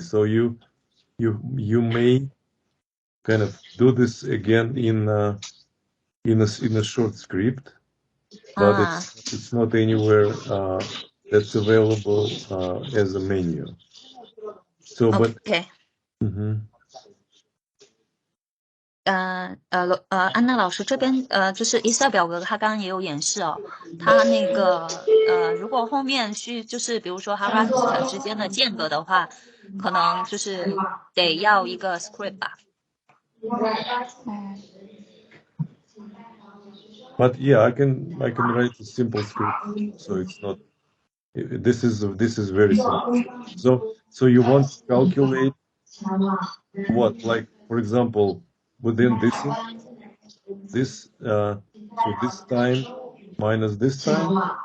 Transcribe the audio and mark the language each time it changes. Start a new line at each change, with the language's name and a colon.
English: So you may kind of do this again in a short script, but it's not anywhere that's available as a menu. So okay.
Chinese: 安娜老师这边就是 Excel 表格，他刚刚也有演示哦。他那个如果后面去就是比如说 harassment 之间的间隔的话，可能就是得要一个 script 吧。
English: But yeah, I can write a simple script, so it's not. This is very simple. So you want to calculate what, like for example, within this so this time minus this time.